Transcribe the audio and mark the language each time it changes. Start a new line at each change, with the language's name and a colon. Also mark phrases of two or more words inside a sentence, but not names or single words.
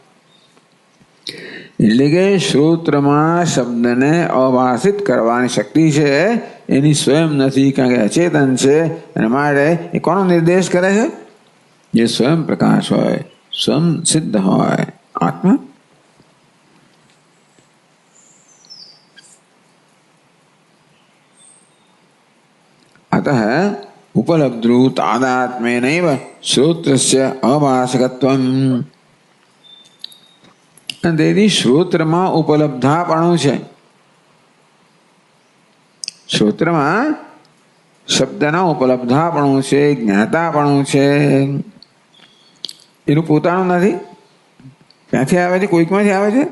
Gujarati: એટલે કે શ્રોત્રમાં શબ્દને અભાષિત કરવાની શક્તિ છે, એની સ્વયં નથી, કારણ કે અચેતન છે. અને માટે એ કોનો નિર્દેશ કરે છે? જે સ્વયં પ્રકાશ હોય, સ્વયં સિદ્ધ હોય, આત્મા.
Sanskrit: अतः उपलब्धु तादात्म्येनैव श्रोत्रस्य अभाषकत्वम्.
Gujarati: તેથી શ્રોત્રમાં ઉપલબ્ધાપણું છે. શ્રોત્રમાં શબ્દના ઉપલબ્ધાપણું છે, જ્ઞાતાપણું છે. એનું પોતાનું નથી. ક્યાંથી આવે છે? કોઈકમાંથી આવે છે.